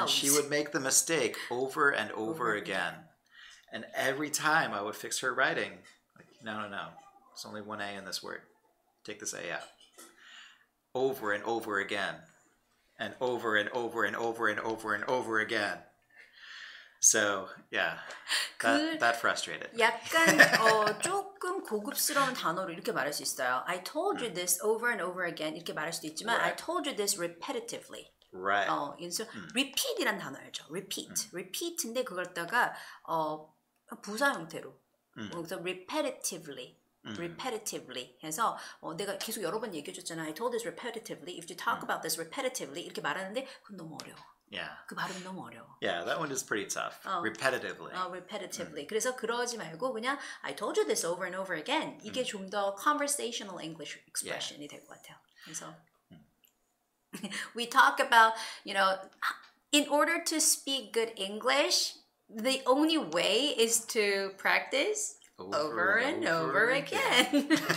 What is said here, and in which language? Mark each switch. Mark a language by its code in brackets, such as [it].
[en] And she would make the mistake over and over again. And every time I would fix her writing, like, no. There's only one A in this word. Take this A out. Over and over again. And over and over and over and over and over again. So, yeah, that frustrated. [ko] 약간 조금 고급스러운 단어로 이렇게 말할 수 있어요. [en] I told you this over and over again [ko] 이렇게 말할 수도 있지만 [en] I told you this repetitively. Right. [ko] 그래서 repeat이란 단어 알죠? repeat인데 그걸 갖다가 부사 형태로 그래서 repetitively 해서 내가 계속 여러 번 얘기해줬잖아. [en] I told this repetitively. If you talk about this repetitively [ko] 이렇게 말하는데 그건 너무 어려워. [en] Yeah. [ko] 그 발음 너무 어려워. [en] Yeah, that one is pretty tough. Repetitively. repetitively. [ko] 그래서 그러지 말고 그냥 [en] I told you this over and over again. [ko] 이게 좀 더 [en] conversational English expression [ko] 이 될 것 같아요. [en] 그래서 we talk about, in order to speak good English, the only way is to practice over and over again.